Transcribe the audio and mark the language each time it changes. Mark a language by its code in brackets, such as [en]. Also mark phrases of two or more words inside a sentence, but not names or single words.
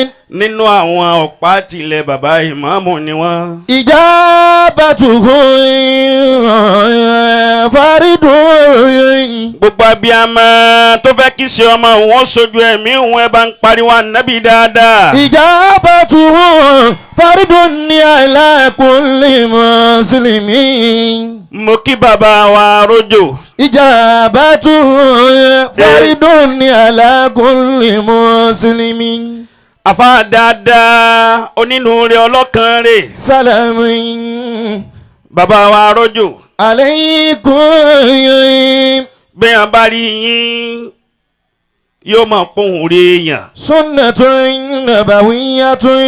[yo] nínú àwọn ọ̀pá tilẹ̀ bàbá ìmáàmù ni wọ́n. [ar] إجابته فريضة. [yo] gbogbo abiyamọ tó fẹ́ kí ṣe ọmọ wọn sojú ẹ̀mí òun ẹ bá ń pariwo ànábì dáadáa. [ar] إجابته فريضة على كل مسلم. [yo] mo kí bàbá wa rójò. [ar] إجابته فريضة على كل مسلم. [yo] àfa dáadáa onínúure ọlọ́kan rẹ̀. [ar] Salamun [yo] bàbá wa rójò. [ar] alaykum. [yo] bí a bá rí yín yóò máa pohùn rí èèyàn. [ar] سنة نبوية.